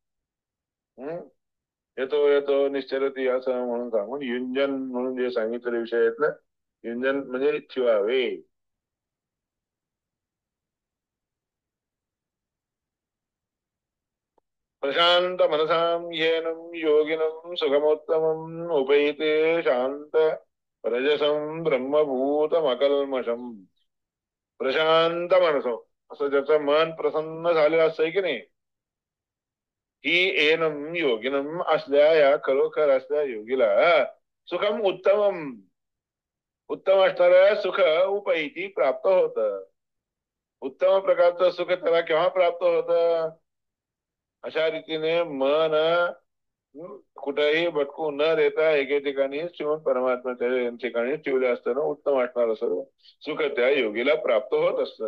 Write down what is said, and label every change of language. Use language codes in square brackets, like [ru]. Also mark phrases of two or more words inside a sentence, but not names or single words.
[mr] येतो येतो निश्चरती असं म्हणून सांगून युंजन म्हणून जे सांगितलेले विषय आहेत ना, युंजन म्हणजे ठेवावे. [sa] प्रशांत मनसां येनं योगिनं सुखमोत्तमम् उपैते शांत रजसं ब्रह्मभूतमकल्मषम्. प्रशांत मनसो [mr] असं ज्याचं मन प्रसन्न झालेलं असतंय की नाही, ही [sa] एनम योगिनम [mr] असल्या या खरोखर असल्या योगीला [sa] सुखम उत्तमम [mr] उत्तम असणारं सुख उपैती प्राप्त होत. उत्तम प्रकारचं सुख त्याला केव्हा प्राप्त होत. अशा रीतीने मन कुठेही भटकू न देता एके ठिकाणी ठेवून परमात्म्याच्या ठिकाणी ठेवले असताना उत्तम असणार सर्व सुख त्या योगीला प्राप्त होत असत.